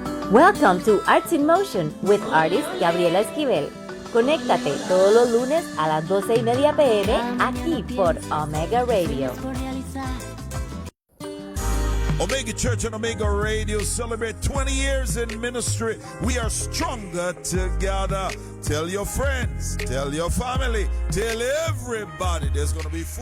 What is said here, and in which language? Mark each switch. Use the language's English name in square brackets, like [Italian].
[English] Welcome to Arts in Motion with artist Gabriela Esquivel. [Spanish] Conéctate todos los lunes a las 12:30 p.m. aquí por Omega Radio. [English] Omega Church and Omega Radio celebrate 20 years in ministry. We are stronger together. Tell your friends, tell your family, tell everybody there's going to be food.